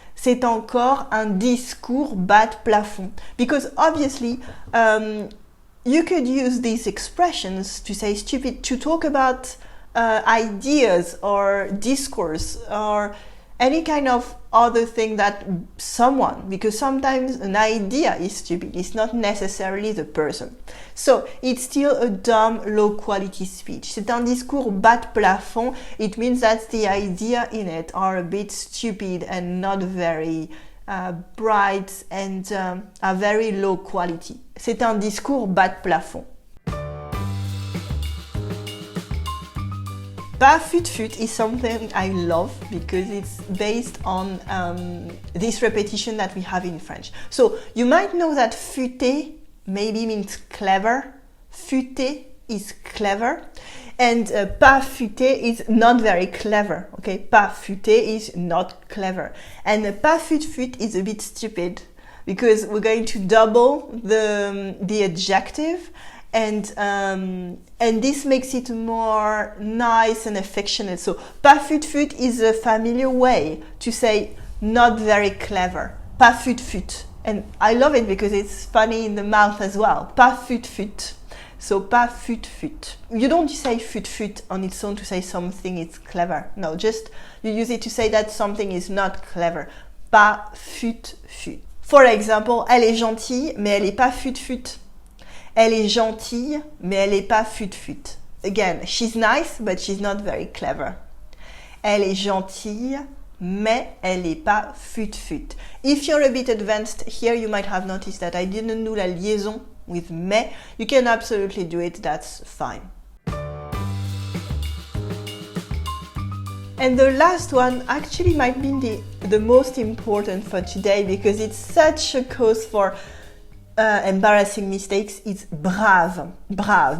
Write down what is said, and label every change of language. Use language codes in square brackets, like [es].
[fr] C'est encore un discours bas-de-plafond. [en] Because obviously, you could use these expressions to say stupid, to talk about ideas or discourse or any kind of other thing that someone, because sometimes an idea is stupid, it's not necessarily the person. So it's still a dumb, low quality speech. [fr] C'est un discours bas-de-plafond. [en] It means that the idea in it are a bit stupid and not very bright and are very low quality. [fr] C'est un discours bas-de-plafond. Bas fute-fute [en] is something I love because it's based on this repetition that we have in French. So you might know that futé maybe means clever. Futé is clever. And [fr] pas futé [en] is not very clever. Okay, pas futé is not clever. And [fr] pas fute-fute [en] is a bit stupid because we're going to double the adjective. And this makes it more nice and affectionate. So, pas fute-fute is a familiar way to say not very clever. [fr] Pas fute-fute. [en] And I love it because it's funny in the mouth as well. [fr] Pas fute-fute. [en] So, pas fute-fute. You don't say fute-fute on its own to say something is clever. No, just you use it to say that something is not clever. [fr] Pas fute-fute. [en] For example, [fr] elle est gentille, mais elle est pas fute-fute. Elle est gentille, mais elle est pas fute-fute. [en] Again, she's nice, but she's not very clever. [fr] Elle est gentille, mais elle est pas fute-fute. [en] If you're a bit advanced here, you might have noticed that I didn't do [fr] la liaison [en] with mais. You can absolutely do it, that's fine. And the last one actually might be the most important for today because it's such a cause for embarrassing mistakes. Is brave. Brave.